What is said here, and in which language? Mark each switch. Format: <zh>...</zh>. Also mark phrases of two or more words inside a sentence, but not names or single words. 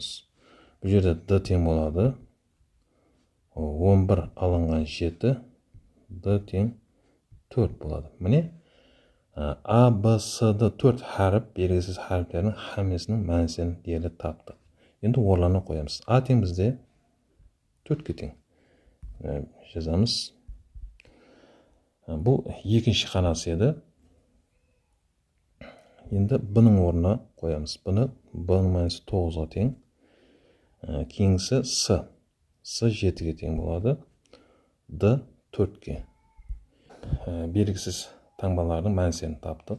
<uz>Bu yerda D teng bo'ladi. 11 alangan 7 D teng 4 bo'ladi. Mana A, B, S, D 4 harf belgisiz harflarning hammasining ma'nosini deyarli topdik. Endi o'rnlarni qo'yamiz. A teng bizda 4 ga teng. Yozamiz.</uz> <kk>Бұл екінші қанасы еді. Енді бұның орнына қоямыз. Бұның мәнісі 9-ға тең. Кейінгісі С. С 7-ге тең болады. Д 4-ге. Белгісіз таңбалардың мәнісін таптық.</kk>